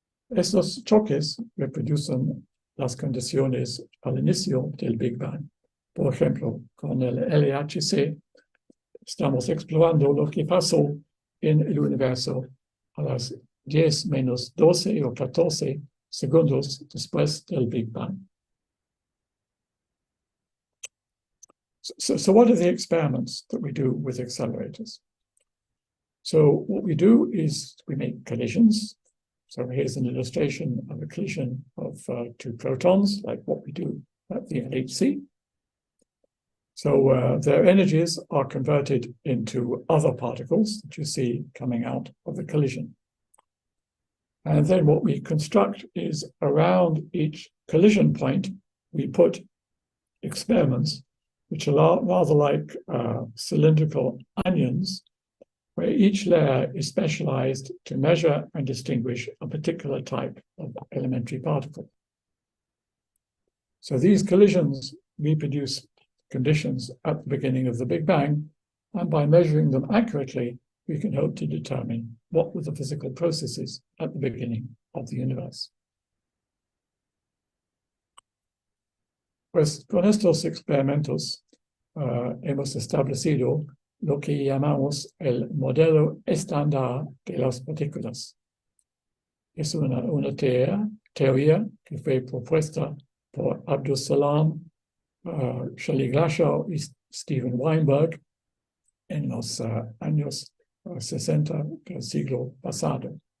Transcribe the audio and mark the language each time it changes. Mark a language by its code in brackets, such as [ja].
[es] Estos choques reproducen las condiciones al inicio del Big Bang. Por ejemplo, con el LHC estamos explorando lo que pasó en el universo a las 10 menos 12 o 14 segundos después del Big Bang. [en] So what are the experiments that we do with accelerators? So what we do is we make collisions. So here's an illustration of a collision of two protons, like what we do at the LHC. So their energies are converted into other particles that you see coming out of the collision. And then what we construct is around each collision point, we put experiments which are rather like cylindrical onions, where each layer is specialized to measure and distinguish a particular type of elementary particle. So these collisions reproduce conditions at the beginning of the Big Bang, and by measuring them accurately, we can hope to determine what were the physical processes at the beginning of the universe. [es] Pues con estos experimentos hemos establecido lo que llamamos el modelo estándar de las partículas. Es una teoría que fue propuesta por Abdus Salam, Shelley Glashow y Steven Weinberg en los años 60 del siglo pasado.